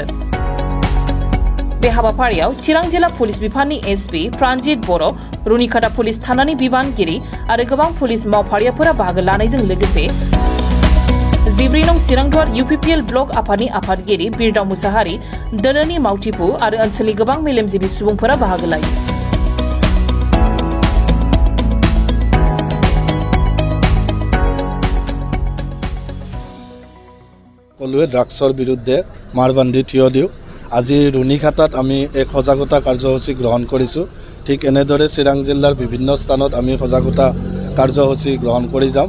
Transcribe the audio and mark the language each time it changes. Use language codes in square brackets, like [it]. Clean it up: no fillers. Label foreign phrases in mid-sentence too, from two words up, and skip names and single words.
[brx] बे हाबाफारियाव चिरां जिल्ला पुलिस बिफाननि एसपि प्रानजित बर', रुनिकाटा पुलिस थानानि बिबानगिरि आरो गोबां पुलिस मावफारियाफोरा बाहागो लानायजों लोगोसे 14 नं चिरांदुवार UPPL ब्लक आफादनि आफादगिरि बिरदाव मुसाहारि, दोलोनि मावथिफु आरो ओनसोलनि गोबां मेलेमजिबि सुबुंफोरा बाहागो लायो। [as] সকলোৱে ড্ৰাগছৰ বিৰুদ্ধে মাৰ বান্ধি থিয় দিওঁ। আজি ৰুনিকাটাত আমি এক সজাগতা কাৰ্যসূচী গ্ৰহণ কৰিছোঁ। ঠিক এনেদৰে চিৰাং জিলাৰ বিভিন্ন স্থানত আমি সজাগতা কাৰ্যসূচী গ্ৰহণ কৰি যাম।